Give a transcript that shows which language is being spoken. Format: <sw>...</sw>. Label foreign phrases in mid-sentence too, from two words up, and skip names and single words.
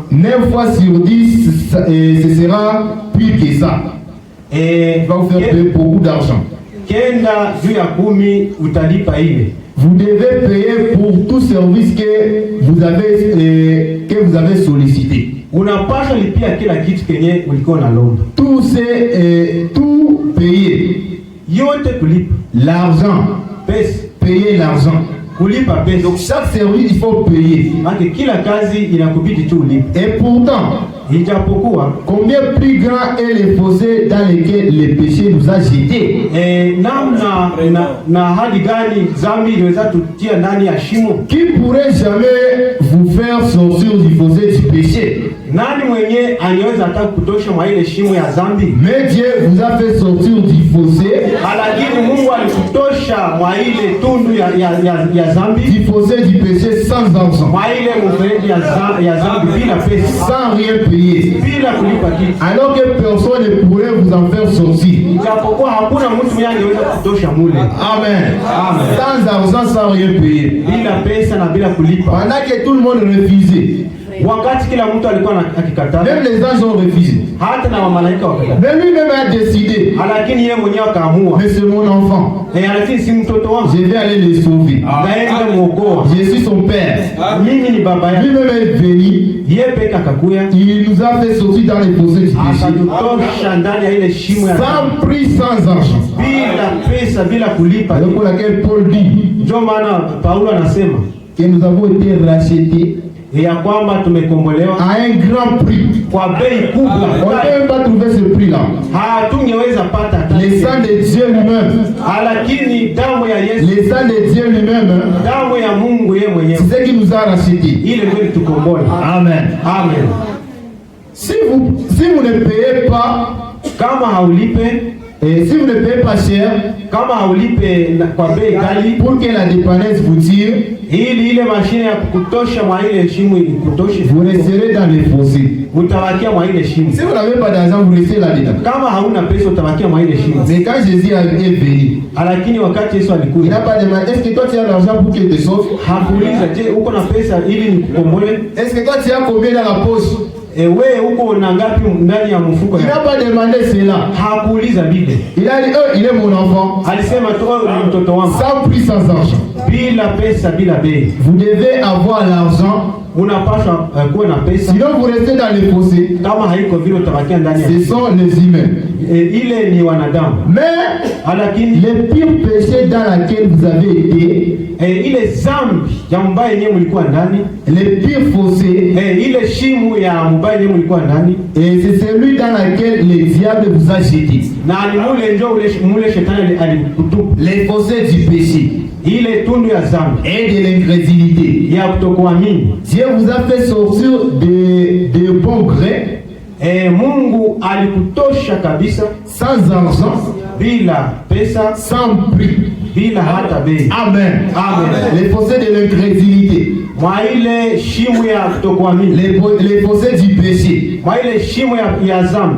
<fr>9 fois sur 10 ce sera plus que ça. Il va vous faire payer beaucoup d'argent.</fr> <sw>Kenda juu ya 10 utalipa ile.</sw> <fr>Vous devez payer pour tout service que vous avez sollicité.</fr> <sw>Unapaswa lipia kila kitu kenye ulikuwa unalomba.</sw> <fr>Tout payer.</fr> <sw>Yote kulipa.</sw> <fr>L'argent.</fr> <sw>Pesa.</sw> <fr>Payer l'argent.</fr> <sw>Kulipa pesa.</sw> <fr>Donc chaque service il faut payer.</fr> <sw>Ake kila kazi inakubidi tu ulipe.</sw> <fr>Et pourtant,</fr> <sw>ijapokuwa</sw> <fr>combien plus grand est le fossé dans lequel le péché nous a jetés.</fr> <sw>Na hadi gani dhambi iliweza tutia ndani ya shimo.</sw> <fr>Qui pourrait jamais vous faire sortir du fossé du péché?</fr> <sw>Nani mwenye anaweza hata kutosha mwa ile shimo ya dhambi?</sw> <fr>Mais Dieu vous a fait sortir du fossé.</fr> <sw>Lakini Mungu alikutosha mwa ile tundu ya dhambi.</sw> <fr>Du fossé du péché sans argent.</fr> <sw>Mwa ile mfereji ya dhambi bila pesa.</sw> <fr>Sans rien payer.</fr> <sw>Bila kulipa kitu.</sw> <fr>Alors que personne ne pourrait vous en faire sortir.</fr> <sw>Ijapokuwa hakuna mtu mwenye anaweza kutosha mule.</sw> <fr>Amen.</fr> <sw>Amen.</sw> <fr>Sans argent, sans rien payer.</fr> <sw>Bila pesa na bila kulipa.</sw> <fr>Pendant que tout le monde refusait.</fr> <sw>Wakati kila mtu alikuwa akikataa.</sw> <fr>Même les anges ont refusé.</fr> <sw>Hata na malaika wakakataa.</sw> <fr>Mais lui-même a décidé.</fr> <sw>Lakini yeye mwenyewe akaamua.</sw> <fr>Mais c'est mon enfant.</fr> <sw>Lakini si mtoto wangu.</sw> <fr>Je vais aller le sauver.</fr> <sw>Naenda muokoa.</sw> <fr>Je suis son père.</fr> <sw>Mimi ni baba yake.</sw> <fr>Lui-même est venu.</fr> <sw>Yeye peke akakuya.</sw> <fr>Il nous a fait sortir dans les fossés du péché.</fr> <sw>Akatutosha ndani ya ile shimo ya</sw> <fr>sans prix, sans argent.</fr> <sw>Bila pesa, bila kulipa.</sw> <fr>Donc pour laquelle Paul dit.</fr> <sw>Ndio maana Paulo anasema</sw> <fr>que nous avons été rachetés.</fr> <sw>Ya kwamba tumekombolewa</sw> <fr>à un grand prix.</fr> <sw>Kwa bei kubwa.</sw> <fr>On ne peut pas trouver ce prix là.</fr> <sw>Hatungeweza pata.</sw> <fr>Le sang de Dieu lui-même.</fr> <sw>Lakini damu ya Yesu.</sw> <fr>Le sang de Dieu lui-même.</fr> <sw>Damu ya Mungu yeye mwenyewe.</sw> <fr>C'est ce qui nous a rachetés.</fr> <sw>Ile ndio tukombola.</sw> <fr>Amen.</fr> <sw>Amen.</sw> <fr>Si vous ne payez pas,</fr> <sw>kama haulipe,</sw> <fr>et si vous ne payez pas cher,</fr> <sw>kama haulipe kwa bei ghali,</sw> <fr>pour que la dépense vous tire,</fr> <sw>ili ile mashine ya kutosha mwa ile shimo ikutoshe,</sw> <fr>vous resterez dans les fossés.</fr> <sw>Utabakia mwa ile shimo.</sw> <fr>Si vous n'avez pas d'argent, vous restez là-dedans.</fr> <sw>Kama hauna pesa utabakia mwa ile shimo.</sw> <fr>Mais quand Jésus est venu,</fr> <sw>lakini wakati Yesu alikuja,</sw> <fr>il n'a pas demandé est-ce que toi tu as l'argent pour qu'il te sauve?</fr> <sw>Hakuuliza je, uko na pesa ili nikukomboe?</sw> <fr>Est-ce que toi tu as combien dans la poche?</fr> <sw>Wewe uko na ngapi ndani ya mfuko?</sw> <fr>Il n'a pas demandé cela.</fr> <sw>Hakuuliza bile.</sw> <fr>Il a dit il est mon enfant.</fr> <sw>Alisema tu ni mtoto wangu.</sw> <fr>Sans prix, sans argent.</fr> <sw>Bila pesa, bila bei.</sw> <fr>Vous devez avoir l'argent</fr> <sw>unapaswa kuwa na pesa.</sw> <fr>Sinon vous restez dans les fossés.</fr> <sw>Kama haiko vile utabakia ndani ya</sw> <fr>Ce sont les humains.</fr> <sw>ile ni wanadamu.</sw> <fr>Mais</fr> <sw>Lakini</sw> <fr>le pire péché dans lequel vous avez été,</fr> <sw>ile zambi ya mbaya yenyewe mlikuwa ndani,</sw> <fr>le pire fossé,</fr> <sw>ile shimo ya mbaya yenyewe mlikuwa ndani,</sw> <fr>et c'est celui dans lequel le diable vous a jeté.</fr> <sw>na ni mule ndio mule shetani alikutupa.</sw> <fr>Les fossés du péché</fr> <sw>Ile tundu ya zambi</sw> <fr>et de l'incrédulité.</fr> <sw>ya kutokuamini.</sw> <fr>Dieu vous a fait sortir de bon gré,</fr> <sw>Mungu alikutosha kabisa</sw> <fr>sans argent,</fr> <sw>bila pesa,</sw> <fr>sans prix.</fr> <sw>bila hata bei.</sw> <fr>Amen.</fr> <sw>Amen.</sw> <fr>Les fossés de l'incrédulité,</fr> <sw>Mwa ile shimo ya kutokuamini,</sw> <fr>les fossés du péché.</fr> <sw>mwa ile shimo ya zambi,</sw>